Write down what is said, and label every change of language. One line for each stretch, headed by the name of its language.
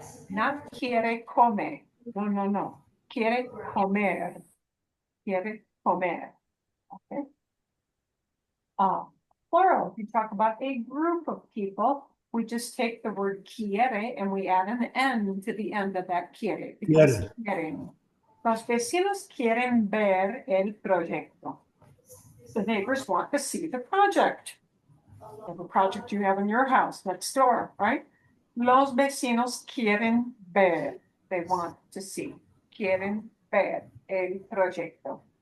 Spanish: Not quiere comer. No. Quiere comer. Quiere comer. Okay. Plural.
English: We talk about a group of people. We just take the word quiere and we add an N to the end of that quiere. Because quieren.
Spanish: Los vecinos quieren ver el proyecto.
English: The neighbors want to see the project. The project you have in your house next door, right?
Spanish: Los vecinos quieren ver.
English: They want to see.
Spanish: Quieren ver el proyecto.